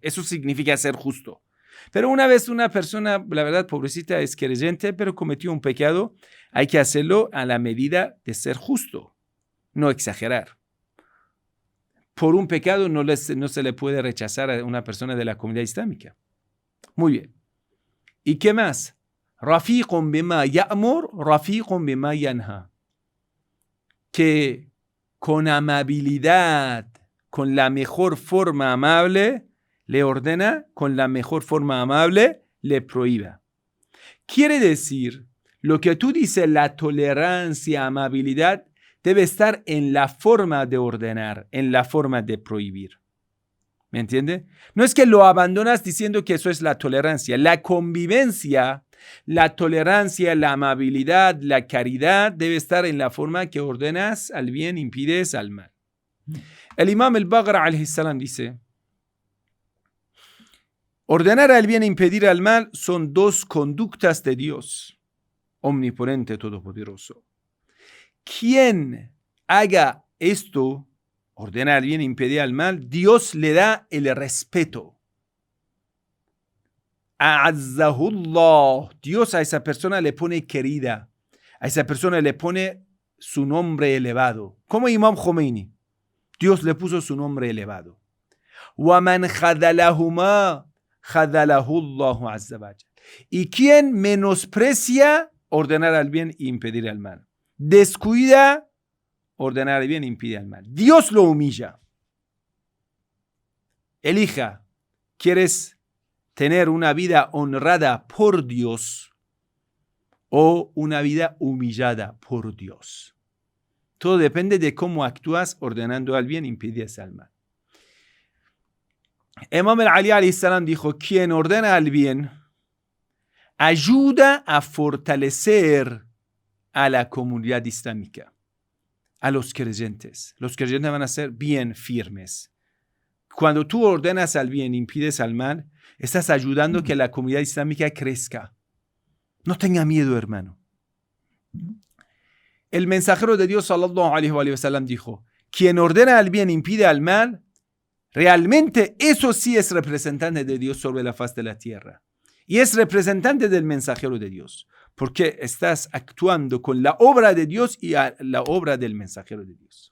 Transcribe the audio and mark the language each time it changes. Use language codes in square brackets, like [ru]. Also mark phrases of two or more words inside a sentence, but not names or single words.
[es] Eso significa ser justo. Pero una vez una persona, la verdad, pobrecita, es creyente, pero cometió un pecado, hay que hacerlo a la medida de ser justo, no exagerar. Por un pecado no se le puede rechazar a una persona de la comunidad islámica. Muy bien. ¿Y qué más? [ar] رفيق بما يأمر، رفيق بما ينهى. [es] Que con amabilidad, con la mejor forma amable, le ordena, con la mejor forma amable, le prohíba. Quiere decir, lo que tú dices, la tolerancia, amabilidad, debe estar en la forma de ordenar, en la forma de prohibir. ¿Me entiende? No es que lo abandonas diciendo que eso es la tolerancia. La convivencia, la tolerancia, la amabilidad, la caridad debe estar en la forma que ordenas al bien, impides al mal. El imam al-Baghr [ar] عليه السلام [es] dice: ordenar al bien e impedir al mal son dos conductas de Dios, omnipotente, todopoderoso. Quien haga esto, ordenar al bien e impedir al mal, Dios le da el respeto. A'azzahullah. Dios a esa persona le pone querida. A esa persona le pone su nombre elevado. Como Imam Khomeini. Dios le puso su nombre elevado. [ar] ومن خذلهما خذله الله عز وجل. [es] Y quien menosprecia, ordenar al bien e impedir al mal. Descuida, ordenar al bien e impedir al mal. Dios lo humilla. Elija, ¿quieres tener una vida honrada por Dios o una vida humillada por Dios? Todo depende de cómo actúas ordenando al bien e impidiendo al mal. Imam Ali [ar] عليه السلام [es] dijo: quien ordena al bien ayuda a fortalecer a la comunidad islámica, a los creyentes. Los creyentes van a ser bien firmes. Cuando tú ordenas al bien e impides al mal, estás ayudando a que la comunidad islámica crezca. No tenga miedo, hermano. El mensajero de Dios, [ar] صلى الله عليه وسلم, [es] dijo: quien ordena al bien e impide al mal, realmente eso sí es representante de Dios sobre la faz de la tierra. Y es representante del mensajero de Dios, porque estás actuando con la obra de Dios y la obra del mensajero de Dios.